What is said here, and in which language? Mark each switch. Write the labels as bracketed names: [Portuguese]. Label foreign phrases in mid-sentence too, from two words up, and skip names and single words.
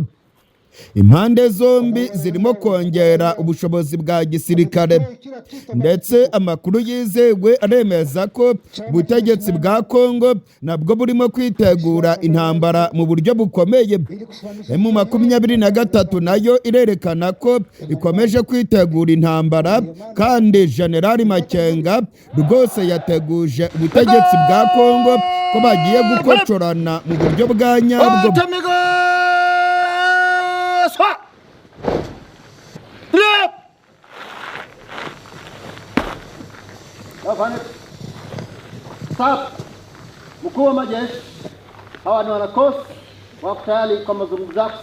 [Kinyarwanda] Impande zombi zirimo kongera ubushobozi bwa gisirikare ndetse amakuru yizewe aremeza ko ubutegetsi bwa Kongo nabwo burimo kwitegura intambara mu buryo bukomeye. M23 nayo irerekana ko ikomeje kwitegura intambara kandi General Makenga rwose yateguje ubutegetsi bwa Kongo ko bagiye gukocorana mu buryo bwa nyabwo. Stop. [Swahili] Mkuu wa majeshi, hawa ni wanakosi wako tayari kwa mazungumzo yako.